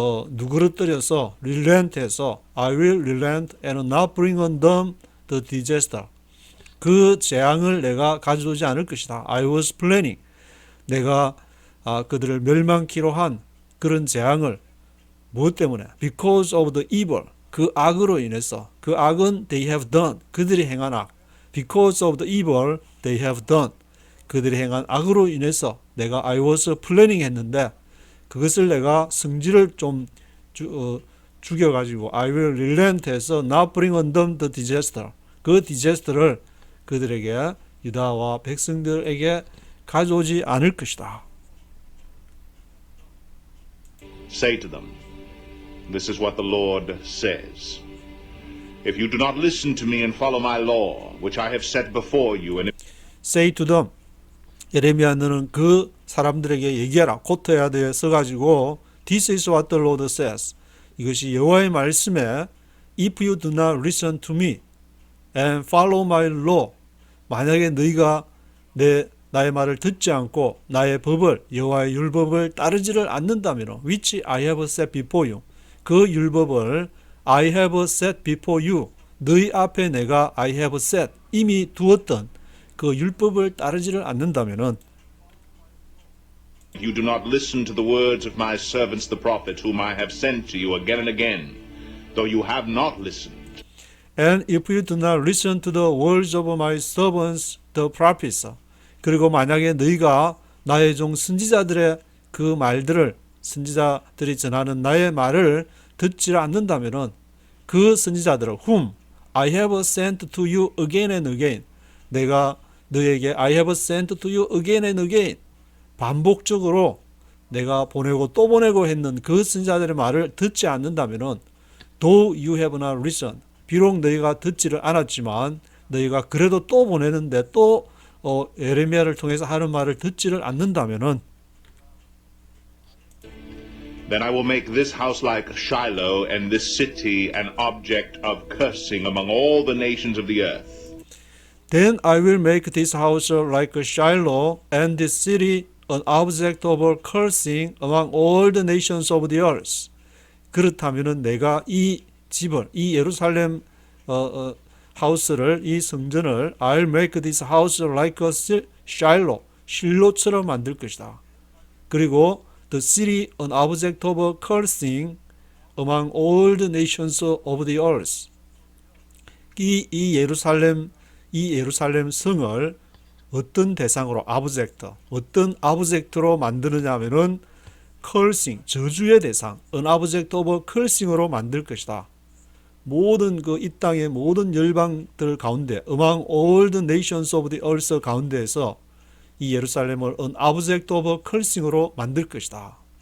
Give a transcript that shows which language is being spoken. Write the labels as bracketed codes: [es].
[ko] 누그러뜨려서 [en] relent해서 I will relent and not bring on them the disaster. [ko] 그 재앙을 내가 가져오지 않을 것이다. [en] I was planning. [ko] 내가 그들을 멸망키로 한 그런 재앙을 무엇 때문에? [en] Because of the evil. [ko] 그 악으로 인해서. 그 악은 [en] they have done. [ko] 그들이 행한 악. [en] Because of the evil they have done. [ko] 그들이 행한 악으로 인해서 내가 [en] I was planning [ko] 했는데 그것을 내가 성질을 좀 죽여가지고 [en] I will relent [ko] 해서 [en] not bring on them the disaster. [ko] 그 disaster를 그들에게 유다와 백성들에게 가져오지 않을 것이다. [en] Say to them, this is what the Lord says. If you do not listen to me and follow my law, which I have set before you, and Say to them. [ko] 예레미야 너는 그 사람들에게 얘기하라. 코트야드에 써가지고 [en] This is what the Lord says. [ko] 이것이 여호와의 말씀에 [en] If you do not listen to me and follow my law. [ko] 만약에 너희가 나의 말을 듣지 않고 나의 법을 여호와의 율법을 따르지를 않는다면 [en] which I have set before you. [ko] 그 율법을 [en] I have set before you. [ko] 너희 앞에 내가 [en] I have set [ko] 이미 두었던 그 율법을 따르지를 않는다면은 [en] you do not listen to the words of my servants the prophets, whom I have sent to you again and again, though you have not listened. And if you do not listen to the words of my servants the prophets. [ko] 그리고 만약에 너희가 나의 종 선지자들의 그 말들을 선지자들이 전하는 나의 말을 듣지 않는다면은 그 선지자들을 [en] whom I have sent to you again and again. [ko] 내가 너에게 [en] I have sent to you again and again. [ko] 반복적으로 내가 보내고 또 보내고 했는 그 선지자들의 말을 듣지 않는다면은 [en] though you have not listened. [ko] 비록 너희가 듣지를 않았지만 너희가 그래도 또 보내는데 또 예레미야를 통해서 하는 말을 듣지를 않는다면은 [en] Then I will make this house like Shiloh, and this city an object of cursing among all the nations of the earth. Then I will make this house like Shiloh and this city an object of cursing among all the nations of the earth. [ko] 그렇다면은 내가 이 집을 이 예루살렘 하우스를 이 성전을 [en] I'll make this house like a Shiloh [ko] 실로처럼 만들 것이다. 그리고 [en] the city an object of cursing among all the nations of the earth. [ko] 이 예루살렘 성을 어떤 대상으로 어떤 아브젝트로 만드느냐 하면은 cursing 저주의 대상 [en] an object of cursing [ko] 으로 만들 것이다. 모든 이 땅의 모든 열방들 가운데 [en] among all the nations of the earth [ko] 가운데에서 이 예루살렘을 [en] an object of cursing [ko] 으로 만들 것이다.